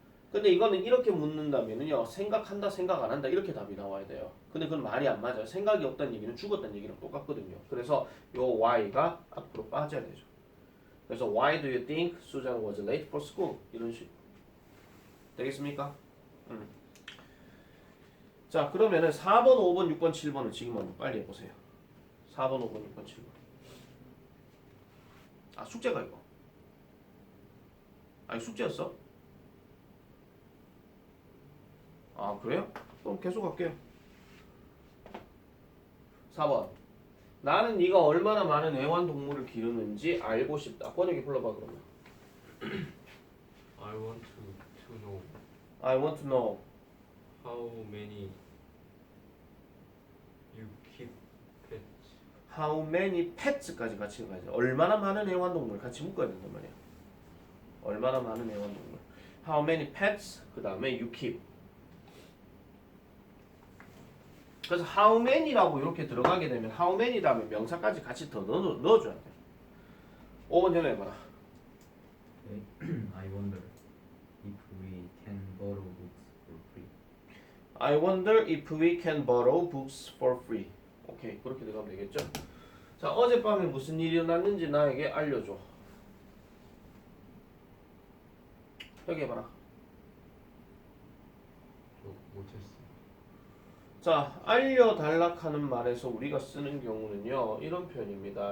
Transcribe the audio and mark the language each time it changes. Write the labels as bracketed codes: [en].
[ko] 근데 이거는 이렇게 묻는다면요 생각한다 생각 안 한다 이렇게 답이 나와야 돼요. 근데 그건 말이 안 맞아요. 생각이 없다는 얘기는 죽었다는 얘기랑 똑같거든요. 그래서 요 why가 앞으로 빠져야 되죠. [en] 그래서 why do you think Susan was late for school? [ko] 이런 식 되겠습니까? 자, 그러면은 4번, 5번, 6번, 7번을 지금 한번 빨리 해보세요. 4번, 5번, 6번, 7번. 아, 숙제가 이거. 아니, 숙제였어? 아, 그래요? 그럼 계속 할게요. 4번. 나는 네가 얼마나 많은 애완동물을 기르는지 알고 싶다. 번역기 불러봐 그러면. [en] I want to know I want to know. how many you keep pets. How many pets [ko] 까지 같이 가야 돼. 얼마나 많은 애완동물 같이 묶어야 된단 말이야. 얼마나 많은 애완동물. [en] How many pets [ko] 그 다음에 [en] you keep. [ko] 그래서 how many라고 이렇게 들어가게 되면 how many 다음에 명사까지 같이 더 넣어줘야 돼. 5번 전에 해봐라. [en] I wonder if we can borrow books for free. I wonder if we can borrow books for free. [ko] 오케이, 그렇게 들어가면 되겠죠? 자, 어젯밤에 무슨 일이 일어났는지 나에게 알려줘. 여기 해봐라. 저 못했어. 자, 알려달라 하는 말에서 우리가 쓰는 경우는요 이런 표현입니다.